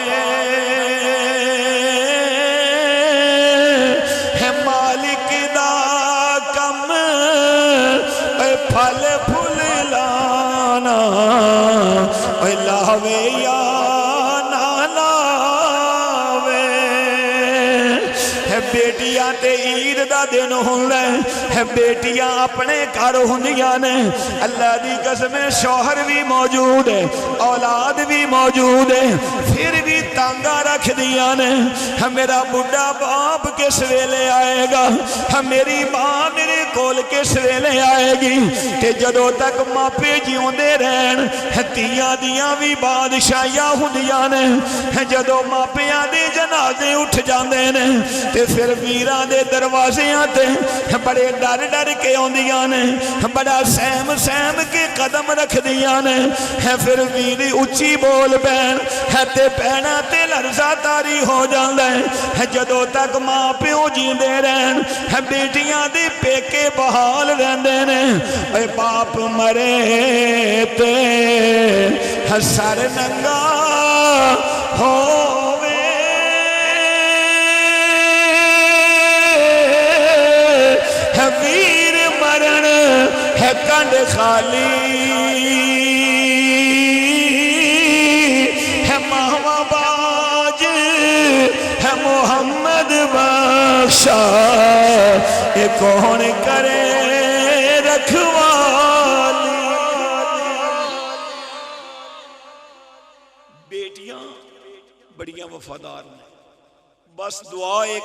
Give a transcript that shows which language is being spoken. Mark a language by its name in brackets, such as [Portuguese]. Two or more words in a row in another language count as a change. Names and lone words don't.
[Punjabi] ہے مالک دا کم اے پھل پھل لانا اے لاوے یا بیٹیاں تے عید دا دن ہوندے ہے بیٹیاں اپنے گھر ہوندیاں نے اللہ دی قسم شوہر بھی موجود ہے اولاد بھی موجود ہے پھر بھی تانگا رکھ دیاں نے میرا بڑھا باپ کس ویلے آئے گا میری ماں میرے کول کس ویلے آئے گی تے جدوں تک ماپے جیوندے رہن تیاں دیاں بھی بادشاہیاں ہوندیاں نے جدوں ماپیاں دے جنازے اٹھ جاندے نے تے پھر ویران دے دروازیاں تے بڑے ڈر ڈر کے ہوندیاں نے بڑا سہم سہم کے قدم رکھ دیاں نے پھر ویری اچھی بول بین تے پہنا تے لرزہ تاری ہو جاندے جدوں تک ماں پیوں جیندے رہن بیٹیاں دے پیکے بحال رہندے نے اے باپ مرے تے سر ننگا ہووے ویر مرن ہے کنڈ خالی ہے ماما باج ہے محمد بخشا یہ کون کرے رکھوالی بیٹیاں بڑیاں وفادار ہیں بس دعا یہ